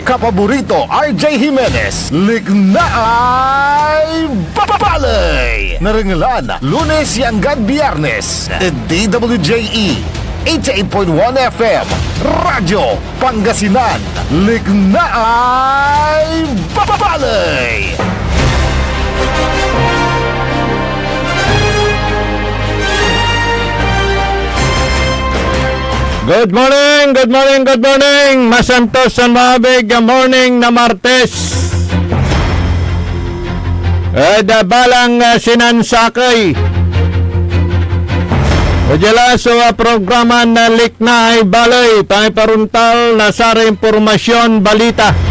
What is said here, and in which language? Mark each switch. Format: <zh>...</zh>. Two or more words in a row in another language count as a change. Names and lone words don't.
<pag>Kapaborito, RJ Jimenez. Liknaay babalay! Narangalan,</pag> <tl>Lunes hanggang Biyernes,</tl> <pag>DWJE 88.1 FM, Radyo Pangasinan, Liknaay babalay!</pag> <en>Good morning, good morning, good morning.</en> <pag>Masantos sa mabig morning na Martes. Balang sinansakay. Ujala sa programa na Liknaay Balay, pangiparuntal na sa impormasyon balita.</pag>